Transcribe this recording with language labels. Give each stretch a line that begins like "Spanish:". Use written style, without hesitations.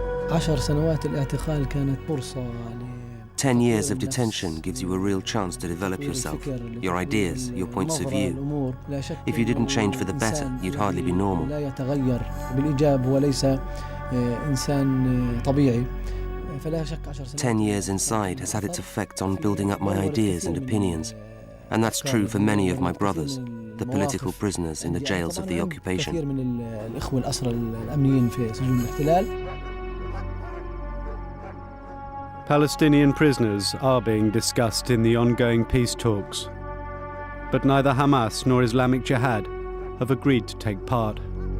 Arabic: 10 سنوات الاعتقال كانت فرصة
English: 10 years of detention gives you a real chance to develop yourself, your ideas, your points of view. If you didn't change for the better, you'd hardly be normal.
Arabic: لا يتغير بالإيجاب وليس إنسان طبيعي.
English: 10 years inside has had its effect on building up my ideas and opinions. And that's true for many of my brothers, the political prisoners in the jails of the occupation.
Arabic: كثير من الإخوة الأسرى الأمنيين في سجون الاحتلال.
English: Palestinian prisoners are being discussed in the ongoing peace talks, but neither Hamas nor Islamic Jihad have agreed to take part.